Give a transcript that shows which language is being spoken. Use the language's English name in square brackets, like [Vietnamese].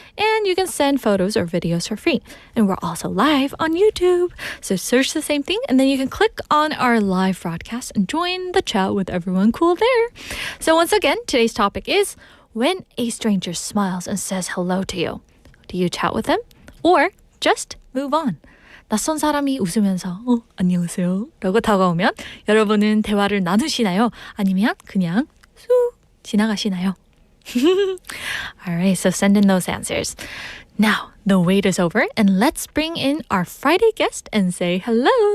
[English] And you can send photos or videos for free. And we're also live on YouTube. So search the same thing and then you can click on our live broadcast and join the chat with everyone cool there. So once again, today's topic is when a stranger smiles and says hello to you. Do you chat with them or just move on? [Korean] 낯선 사람이 웃으면서 안녕하세요 라고 다가오면 여러분은 대화를 나누시나요? 아니면 그냥 쑥 지나가시나요? [English] All right, so send in those answers. Now, the wait is over, and let's bring in our Friday guest and say hello.